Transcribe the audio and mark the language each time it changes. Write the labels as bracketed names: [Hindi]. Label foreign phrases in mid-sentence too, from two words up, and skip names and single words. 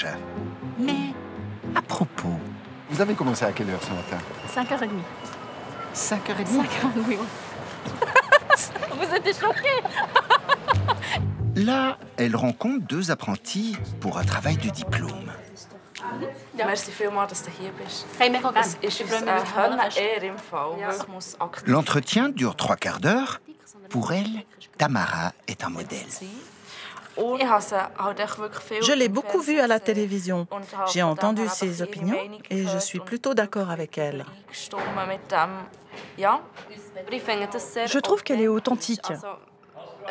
[French] Mais à propos... Vous avez commencé à quelle heure ce matin? 5h30. 5h30? 5h30, oui. Vous êtes choqués. Là, elle rencontre 2 apprentis pour un travail de diplôme. [Swiss German] Merci vielmals, dass du hier bist. Hey, mega gern. Es ist uns eine Ehre im Fall. Es muss aktiv. [French] L'entretien dure 3/4 d'heure. Pour elle, Tamara est un modèle. Je l'ai beaucoup vue à la télévision. J'ai entendu ses opinions et je suis plutôt d'accord avec elle. Je trouve qu'elle est authentique.